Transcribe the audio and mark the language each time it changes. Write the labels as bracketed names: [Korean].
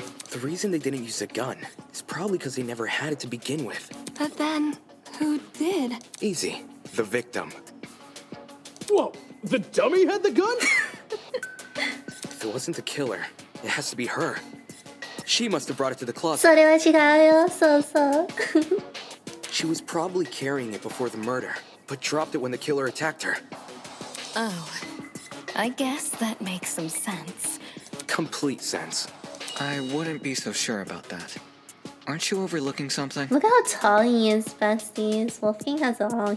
[English] The reason they didn't use a gun is probably because they never had it to begin with. But then, who did? Easy. The victim. Whoa, the dummy had the gun? If it wasn't the killer, it has to be her. She must have brought it to the closet. [Japanese] それは違うよ、そうそう。 [English] She was probably carrying it before the murder, but dropped it when the killer attacked her. Oh, I guess that makes some sense. Complete sense. I wouldn't be so sure about that. Aren't you overlooking something? Look how tall he is, besties. Wolfgang has a home.